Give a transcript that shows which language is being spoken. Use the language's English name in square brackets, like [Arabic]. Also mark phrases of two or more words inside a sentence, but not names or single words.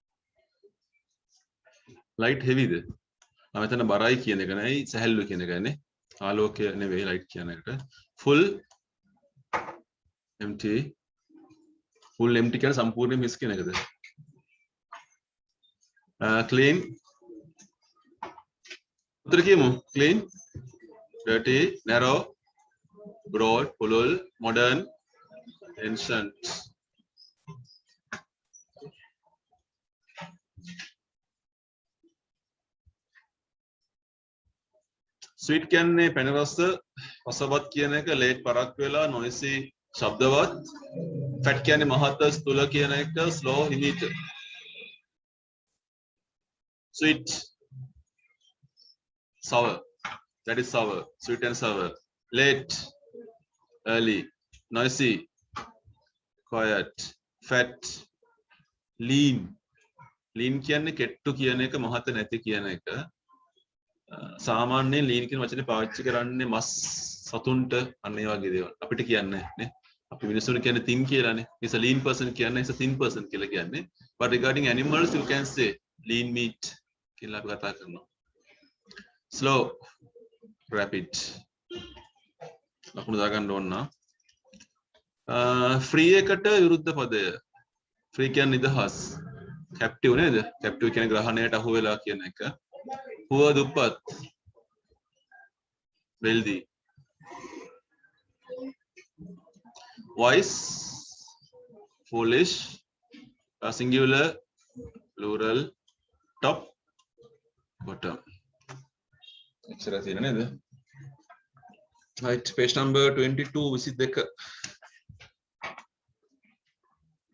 [English] light heavyද? [Sinhala] මෙතන බරයි කියන එක නෙයි සැහැල්ලු කියන එකයි නේ. ආලෝකය නෙවෙයි light කියන එකට. [English] full empty. full empty [Sinhala] කියන සම්පූර්ණ මිස් කියන එකද? clean. උත්තර කියමු. [English] clean, dirty, narrow, broad, පුළුල්, modern, ancient. [Sinhala] sweet කියන්නේ පැන රස, රසවත් කියන එක, late පරක් වෙලා, noisy ශබ්දවත්, fat කියන්නේ මහත, ස්ථූල කියන එක, slow හිමීට. [English] sweet, sour, that is sour, sweet and sour. Late, early, noisy, quiet, fat, lean. [Sinhala] lean කියන්නේ කෙට්ටු කියන එක, මහත නැති කියන එක. සාමාන්‍යයෙන් lean කියන වචනේ පාවිච්චි කරන්නේ මස් සතුන්ට අන්න ඒ වගේ දේවල්. අපිට කියන්නේ නේ. අපි මිනිස්සුන්ට කියන්නේ thin කියලානේ. [English] He's a lean person කියන්නේ he's a thin person [Sinhala] කියලා කියන්නේ. [English] But regarding animals you can say lean meat [Sinhala] කියලා අපි කතා කරනවා. [English] Slow, rapid. [Sinhala] ලකුණු දාගන්න ඕන නම් free එකට විරුද්ධ පදය. free කියන්නේ නිදහස්. [English] captive [Sinhala] නේද? captive කියන්නේ ග්‍රහණයට අහු වෙලා කියන එක. [English] poor [Sinhala] දුප්පත්. [English] wealthy. wise, foolish, singular, plural, top, bottom. [Sinhala] එච්චර තියෙන නේද? [English] Right, page number [Sinhala] 22 22.